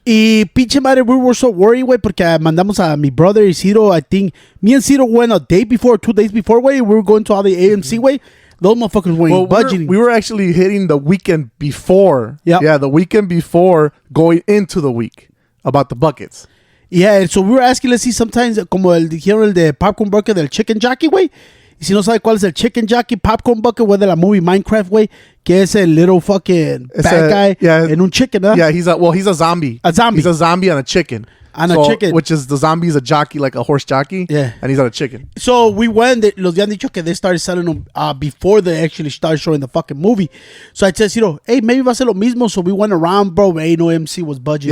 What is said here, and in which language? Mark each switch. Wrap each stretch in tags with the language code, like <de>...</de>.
<es>Y pinche madre,</es> <en>we were so worried,</en> <es>güey, porque mandamos a mi brother Isidro,</es> <en>I think. Me and Isidro went a day before, 2 days before, güey. We were going to all the AMC, güey. Those motherfuckers weren't budgeting. We were actually hitting the weekend before. Yep. Yeah, the weekend before going into the week about the buckets. Yeah, so we were asking, let's see, sometimes,</en> <es>como dijeron el de</es> <en>popcorn bucket del chicken jockey, güey.</en> <es>Y si no sabe cuál es el chicken jockey popcorn bucket, güey, de la movie Minecraft, güey, que es el</es> <en>little fucking bad guy</en> <es>en un chicken, ¿no?</es> <en>Yeah, he's a zombie. A zombie. He's a zombie and a chicken. And a chicken. Which is, the zombie is a jockey, like a horse jockey. Yeah. And he's on a chicken. So we went,</en> <es>los habían dicho que</es> <en>they started selling them before they actually started showing the fucking movie. So I said, you know, hey, maybe</en> <es>va a ser lo mismo.</es> <en>So we went around, bro. Hey, no MC was budgeting.</en>